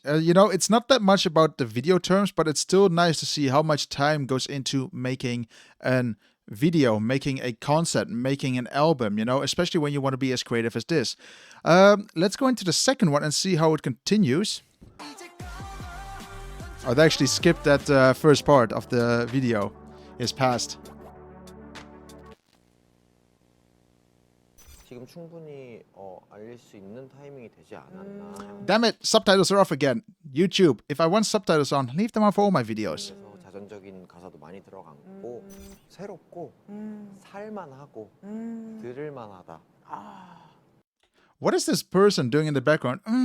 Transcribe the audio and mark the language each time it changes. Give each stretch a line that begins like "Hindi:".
English: You know, it's not that much about the video terms, but it's still nice to see how much time goes into making an video, making a concept, making an album, you know, especially when you want to be as creative as this. Let's go into the second one and see how it continues. Oh, they actually skipped that first part of the video. It's past.
Korean: 지금 충분히 알릴 수 있는 타이밍이 되지 않았나.
English: Damn it, subtitles are off again. YouTube, if I want subtitles on, leave them on for all my videos.
Korean: 그래서 자전적인 가사도 많이 들어갔고 새롭고 살만하고 들을만하다.
English: What is this person doing in the background?